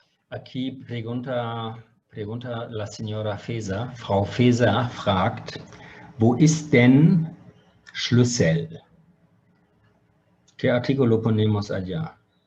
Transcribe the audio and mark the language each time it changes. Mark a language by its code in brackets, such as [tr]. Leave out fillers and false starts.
[es] Aquí pregunta la señora Feser. [de] Frau Feser fragt, wo ist denn Schlüssel? [es] ¿Qué artículo ponemos allá?